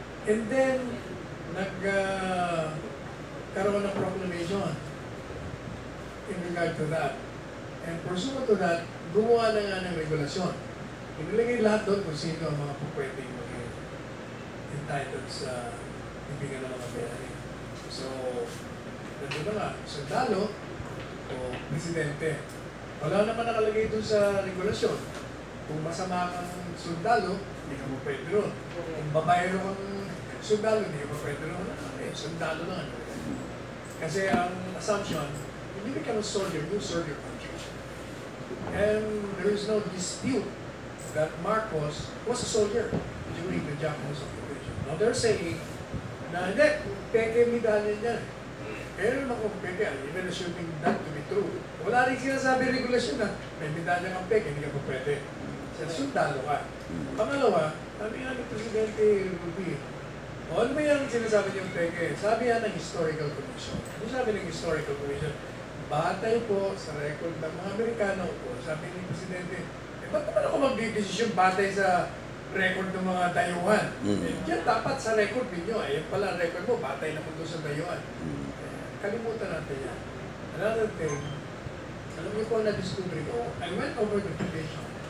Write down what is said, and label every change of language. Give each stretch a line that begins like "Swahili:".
English: And then,
Filipino: nagkaroon ng proclamation
English: in regard to that. And pursuant to that,
Filipino: gumawa na nga ng regulasyon. Inilagay lahat doon kung sino ang mga pupwedeng maging entitled sa ibigay ng mga bayani. So, nandun na nga, sundalo o presidente. Wala naman nakalagay doon sa regulasyon. Kung masama kang sundalo, hindi ka mo pwede ron. Kung babayero kang sundalo, hindi ka mo pwede ron. Sundalo lang.
English: Kasi ang assumption, when you become a soldier, you serve your country. And there is no dispute that Marcos was a soldier during the Japanese occupation.
Filipino: Now they're saying na hindi, peke medalya niya. Pero naman kung peke,
English: even assuming that to be true,
Filipino: wala rin sinasabi regulasyon na may medalya kang peke, hindi ka pa pwede. Sa sundalo ka. Pangalawa, sabi nga ni Presidente Rubio, o ano ba yung sinasabi niyong peke? Sabi yan ng Historical Commission. Ano sabi ng Historical Commission? Batay po sa record ng mga Amerikano po, sabi ni Presidente, ba't naman ako magdidesisyon batay sa record ng mga dayuhan? Yan dapat sa record ninyo. Yan pala ang record mo, batay na po doon sa dayuhan. Kalimutan natin yan.
English: Another thing,
Filipino: alam niyo po na-discover ko,
English: I went over the petition.